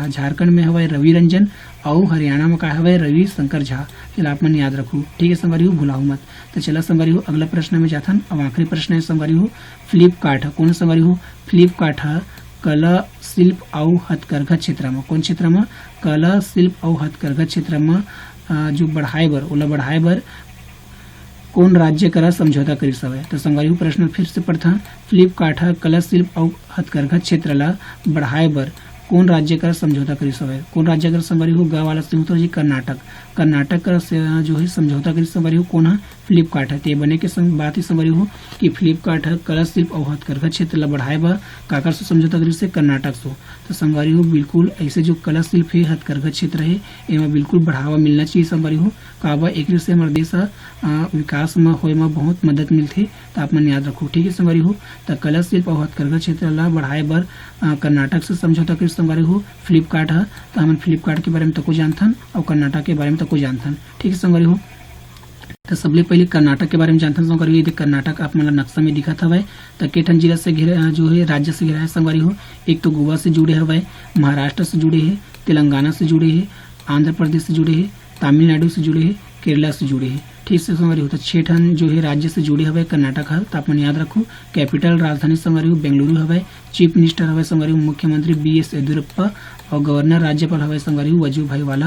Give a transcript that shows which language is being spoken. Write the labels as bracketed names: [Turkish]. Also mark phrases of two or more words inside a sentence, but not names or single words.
[Chhattisgarhi] झारखंड में हवे रवि रंजन और हरियाणा में का हवे रवि शंकर झा। चलो आप मन याद रखो, ठीक है संगवारी हो, भुलाओ मत। तो चला संगवारी हो अगला प्रश्न में जाथन। अब आखिरी प्रश्न है संगवारी हो फ्लिपकार्ट है। कौन संगवारी हो, फ्लिपकार्ट है कला शिल्प और हथकरघा क्षेत्र में। कौन क्षेत्र में, कला शिल्प और हथकरघा क्षेत्र में जो बढ़ाए बर ओला बढ़ाए बर कौन राज्य करा समझौता करिस हवे। तो संगवारी हो प्रश्न फिर से पढ़ता। फ्लिपकार्ट है कला शिल्प और हथकरघा क्षेत्र ला बढ़ाए बर कौन राज्य का समझौता करिस हवे। कौन राज्य का संगवारी हो, ग वाला से जी कर्नाटक। कर्नाटक का जो है समझौता करिस संगवारी हो कौन है, फ्लिपकार्ट है। ते बने के बात ही संगवारी हो कि फ्लिपकार्ट है कला शिल्प और हथकरघा क्षेत्र ला बढ़ाए बा काकर से समझौता करिस है, कर्नाटक से। तो संगवारी हो बिल्कुल ऐसे जो कला शिल्प है हथकरघा क्षेत्र है एमा बिल्कुल बढ़ावा मिलना चाहिए संगवारी हो। काबा एक से हमारे देश विकास में होए में बहुत मदद मिलती। तो आप मन याद रखो, ठीक है संगवारी हो। तो कला शिल्प और हथकरघा क्षेत्र ला बढ़ाए बर कर्नाटक से समझौता करिस संगवारी हो फ्लिपकार्ट है। तो हम फ्लिपकार्ट के बारे में तको जानथन और कर्नाटक के बारे में तको जानथन, ठीक है संगवारी हो। तो सबले पहले कर्नाटक के बारे में जानथन संगवारी हो। कर्नाटक आप मन नक्शा में दिखत हवे। तो केठन जिला से घिरा जो है राज्य से घिरा है संगवारी हो। एक तो गोवा से जुड़े हवे, महाराष्ट्र से जुड़े है, तेलंगाना से जुड़े है, आंध्र प्रदेश से जुड़े है, तमिलनाडु से जुड़े है, केरला से जुड़े है, ठीक से संगवारी हो। तो 6 ठन जो है राज्य से जुड़े हवे कर्नाटक है। तो आप मन याद रखो। कैपिटल राजधानी संगवारी हो बेंगलुरु हवे। [English] chief minister [Chhattisgarhi] हवे संगवारी हो मुख्यमंत्री BS येदियुरप्पा और गवर्नर राज्यपाल हवे संगवारी हो वजूभाई वाला।